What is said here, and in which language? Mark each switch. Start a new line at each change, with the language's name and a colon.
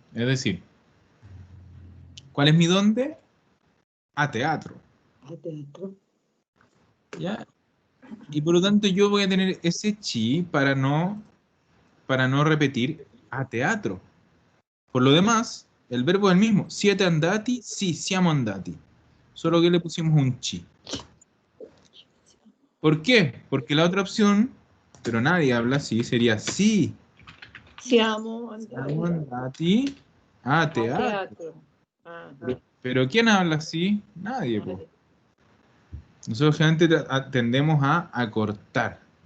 Spanish: Es decir, ¿cuál es mi dónde? A teatro. ¿Ya? Y por lo tanto yo voy a tener ese chi para no repetir a teatro. Por lo demás, el verbo es el mismo.
Italian: Siete andati, sì, siamo andati.
Spanish: Solo que le pusimos un chi. ¿Por qué? Porque la otra opción, pero nadie habla así, sería sí.
Italian: Siamo Siamo andati a teatro.
Spanish: Pero ¿quién habla así? Nadie. Po. Nosotros generalmente tendemos a acortar.